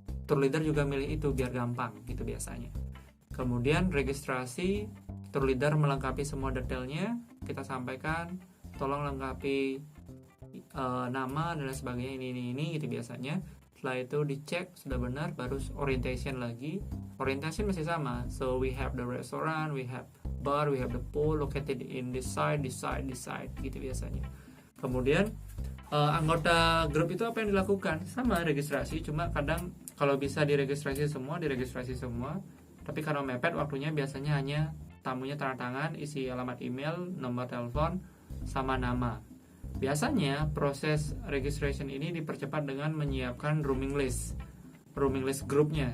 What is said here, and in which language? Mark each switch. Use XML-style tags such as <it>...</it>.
<id>Tour leader juga milih itu biar gampang gitu biasanya. Kemudian registrasi, tour leader melengkapi semua detailnya, kita sampaikan, tolong lengkapi nama dan sebagainya, ini gitu biasanya. Setelah itu dicek sudah benar, baru orientation lagi. Orientation masih sama.</id> <en>So we have the restaurant, we have bar, we have the pool located in this side</en> <id>gitu biasanya. Kemudian anggota grup itu apa yang dilakukan? Sama registrasi, cuma kadang kalau bisa diregistrasi semua. Tapi karena mepet waktunya, biasanya hanya tamunya tanda tangan, isi alamat email, nomor telepon, sama nama. Biasanya proses registration ini dipercepat dengan menyiapkan rooming list grupnya.</id>